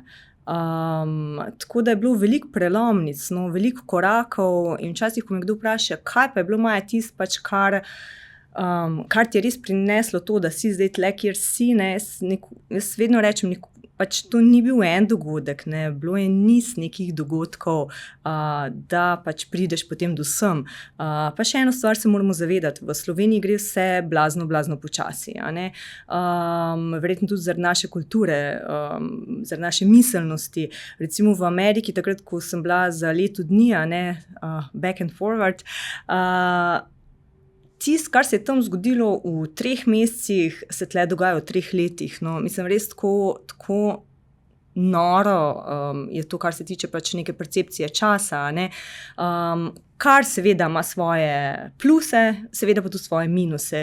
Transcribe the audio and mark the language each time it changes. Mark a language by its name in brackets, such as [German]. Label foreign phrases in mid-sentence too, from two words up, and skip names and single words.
[Slovenian] Tako da je bilo veliko prelomnic, veliko korakov in včasih, ko me kdo vpraša, kaj pa je bilo Maja tisto pač, kar ti je res prineslo to, da si zdaj tle, kjer si, ne, jaz vedno rečem, pač to ni bil en dogodek, ne, bilo je niz nekih dogodkov, da pač prideš potem do sem. Pa še eno stvar se moramo zavedati, v Sloveniji gre vse blazno počasi, a ne, verjetno tudi zaradi naše kulture, zaradi naše miselnosti. Recimo v Ameriki, takrat, ko sem bila za leto dni, a ne, [English] back and forward, [Slovenian] tisto, kar se je tam zgodilo v 3 mesecih, se tle dogaja v 3 letih. No, mislim, res tako noro je to, kar se tiče pač neke percepcije časa, ne. Kar seveda ima svoje pluse, seveda pa tudi svoje minuse.